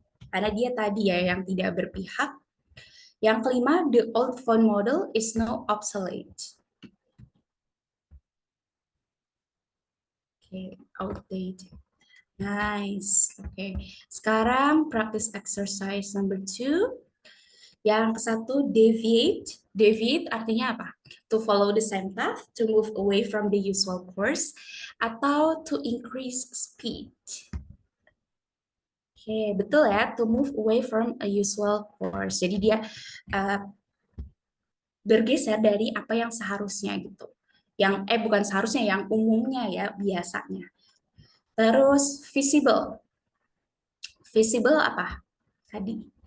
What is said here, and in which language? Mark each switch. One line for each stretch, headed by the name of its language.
Indonesian: Karena dia tadi ya yang tidak berpihak. Yang kelima,
English: the old phone model is now obsolete. Okay, outdated. Nice. Oke.
Indonesian: Sekarang
English: practice exercise number 2.
Indonesian: Yang satu,
English: deviate.
Indonesian: Deviate artinya apa?
English: To follow the same path, to move away from the usual course,
Indonesian: atau
English: to increase speed.
Indonesian: Oke, betul ya,
English: to move away from a usual course.
Indonesian: Jadi dia bergeser dari apa yang seharusnya gitu. Yang bukan seharusnya, yang umumnya ya, biasanya. Terus visible. Visible apa? Tadi.